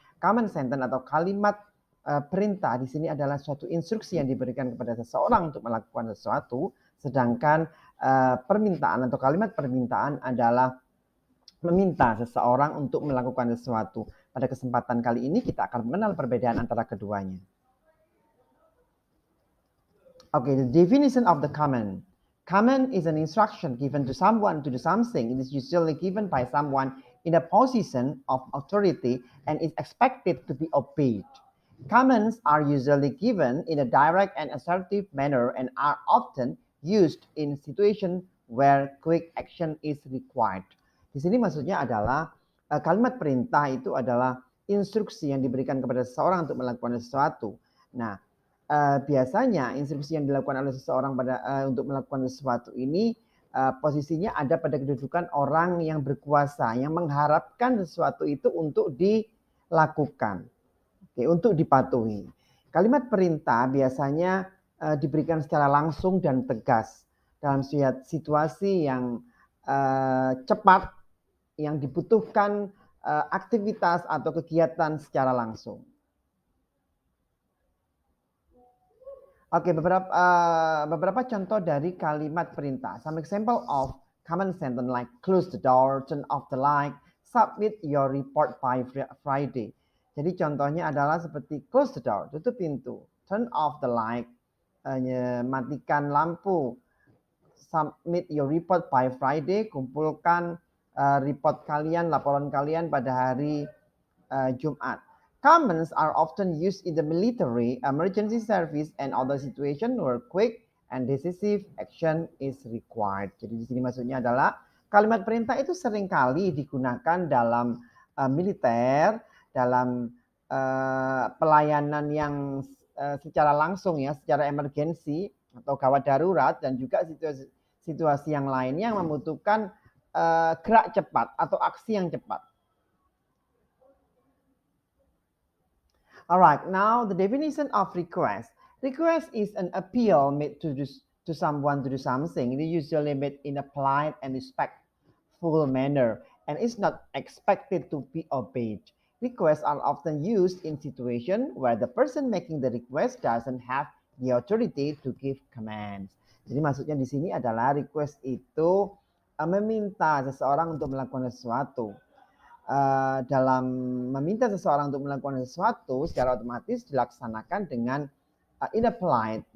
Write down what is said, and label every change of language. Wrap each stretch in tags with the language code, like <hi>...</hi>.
<id>Command sentence atau kalimat perintah di sini adalah suatu instruksi yang diberikan kepada seseorang untuk melakukan sesuatu, sedangkan permintaan atau kalimat permintaan adalah meminta seseorang untuk melakukan sesuatu. Pada kesempatan kali ini kita akan mengenal perbedaan antara keduanya.</id> <en>Okay, the definition of the command. Command is an instruction given to someone to do something. It is usually given by someone in a position of authority and is expected to be obeyed. Commands are usually given in a direct and assertive manner and are often used in situations where quick action is required.</en> <id>Di sini maksudnya adalah kalimat perintah itu adalah instruksi yang diberikan kepada seseorang untuk melakukan sesuatu. Nah, biasanya instruksi yang dilakukan oleh seseorang untuk melakukan sesuatu ini posisinya ada pada kedudukan orang yang berkuasa, yang mengharapkan sesuatu itu untuk dilakukan, untuk dipatuhi. Kalimat perintah biasanya diberikan secara langsung dan tegas dalam situasi yang cepat, yang dibutuhkan aktivitas atau kegiatan secara langsung. Oke, beberapa contoh dari kalimat perintah.</id> <en>Some example of common sentence like close the door, turn off the light, submit your report by Friday.</en> <id>Jadi contohnya adalah seperti</id> <en>close the door,</en> <id>tutup pintu,</id> <en>turn off the light,</en> <id>matikan lampu,</id> <en>submit your report by Friday,</en> <id>kumpulkan report kalian, laporan kalian pada hari Jumat.</id> <en>Commands are often used in the military, emergency service, and other situations where quick and decisive action is required.</en> <id>Jadi di sini maksudnya adalah kalimat perintah itu seringkali digunakan dalam militer, dalam pelayanan yang secara langsung ya, secara emergensi atau gawat darurat, dan juga situasi yang lainnya yang membutuhkan gerak cepat atau aksi yang cepat.</id> <en>All right, now the definition of request. Request is an appeal made to someone to do something. It is usually made in a polite and respectful manner and is not expected to be obeyed. Requests are often used in situations where the person making the request doesn't have the authority to give commands.</en> <id>Jadi maksudnya di sini adalah request itu meminta seseorang untuk melakukan sesuatu. Dalam meminta seseorang untuk melakukan sesuatu secara otomatis dilaksanakan dengan</id> <en>in a polite.</en>